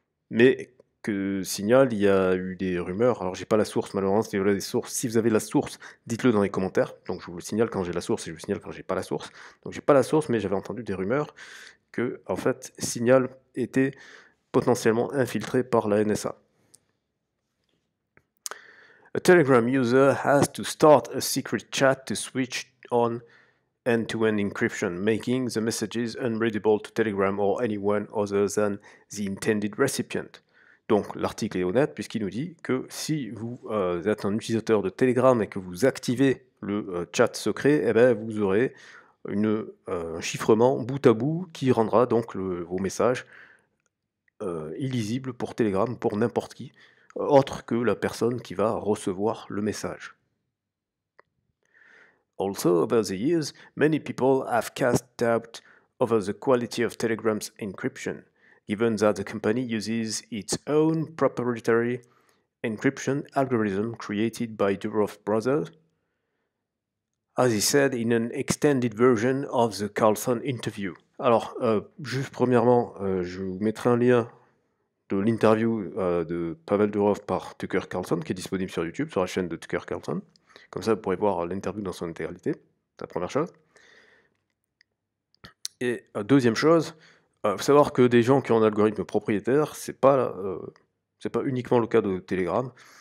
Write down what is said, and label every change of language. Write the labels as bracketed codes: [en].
[fr] Mais que Signal, il y a eu des rumeurs, alors j'ai pas la source malheureusement, si vous avez la source, dites-le dans les commentaires, donc je vous le signale quand j'ai la source et je vous signale quand j'ai pas la source. Donc j'ai pas la source, mais j'avais entendu des rumeurs que, en fait, Signal était potentiellement infiltré par la NSA. [en] A Telegram user has to start a secret chat to switch on end-to-end encryption, making the messages unreadable to Telegram or anyone other than the intended recipient. [fr] Donc l'article est honnête puisqu'il nous dit que si vous êtes un utilisateur de Telegram et que vous activez le chat secret, eh ben, vous aurez un chiffrement bout à bout qui rendra donc vos messages illisibles pour Telegram, pour n'importe qui, autre que la personne qui va recevoir le message. [en] Also, over the years, many people have cast doubt over the quality of Telegram's encryption, given that the company uses its own proprietary encryption algorithm created by Durov brothers, as he said in an extended version of the Carlson interview. [fr] Alors, juste premièrement, je vous mettrai un lien de l'interview de Pavel Durov par Tucker Carlson, qui est disponible sur YouTube, sur la chaîne de Tucker Carlson. Comme ça, vous pourrez voir l'interview dans son intégralité. C'est la première chose. Et deuxième chose, faut savoir que des gens qui ont un algorithme propriétaire, c'est pas uniquement le cas de Telegram.